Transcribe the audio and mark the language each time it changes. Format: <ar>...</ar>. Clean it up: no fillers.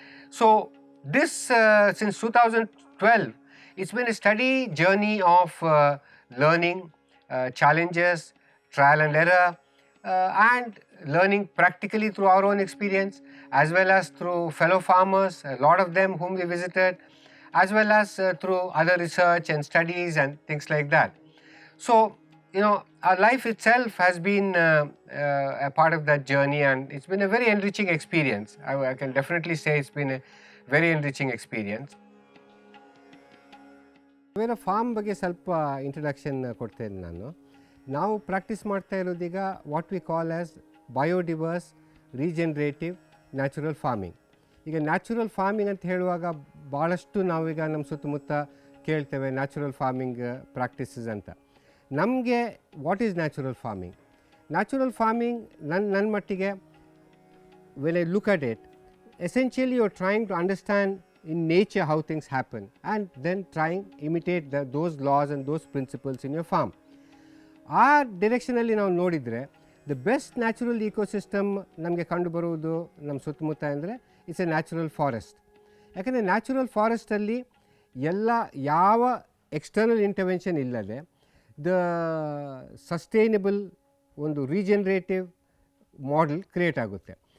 <en>So this, since 2012, it's been a steady journey of learning, challenges, trial and error, and learning practically through our own experience, as well as through fellow farmers, a lot of them whom we visited, as well as through other research and studies and things like that. So, our life itself has been a part of that journey, and it's been a very enriching experience. I can definitely say it's been a very enriching experience.</en> <kn>Savera farm ಬಗ್ಗೆ ಸ್ವಲ್ಪ introduction ಕೊಡ್ತೇನೆ ನಾನು. ನಾವು practice ಮಾಡ್ತಾ ಇರೋದೀಗ</kn> <en>What we call as biodiverse regenerative natural farming.</en> <kn>ಈಗ natural farming ಅಂತ ಹೇಳುವಾಗ ಭಾಳಷ್ಟು ನಾವೀಗ ನಮ್ಮ ಸುತ್ತಮುತ್ತ ಕೇಳ್ತೇವೆ ನ್ಯಾಚುರಲ್ ಫಾರ್ಮಿಂಗ್ ಪ್ರಾಕ್ಟೀಸಸ್ ಅಂತ. ನಮಗೆ</kn> <en>What is natural farming?</en> <kn>Natural farming ನನ್ನ ಮಟ್ಟಿಗೆ</kn> <en>when I look at it, essentially you're trying to understand in nature how things happen and then trying imitate those laws and those principles in your farm.</en> <kn>ಆ ಡಿರೆಕ್ಷನಲ್ಲಿ ನಾವು ನೋಡಿದರೆ</kn> <en>the best natural ecosystem</en> <kn>ನಮಗೆ ಕಂಡುಬರುವುದು ನಮ್ಮ ಸುತ್ತಮುತ್ತ ಅಂದರೆ</kn> <en>It's a natural forest.</en> <kn>ಯಾಕಂದರೆ natural ಫಾರೆಸ್ಟಲ್ಲಿ ಯಾವ ಎಕ್ಸ್ಟರ್ನಲ್ ಇಂಟರ್ವೆನ್ಷನ್ ಇಲ್ಲದೆ ದ ಸಸ್ಟೈನಬಲ್ ಒಂದು ರೀಜನರೇಟಿವ್ ಮಾಡೆಲ್ ಕ್ರಿಯೇಟ್ ಆಗುತ್ತೆ.</kn>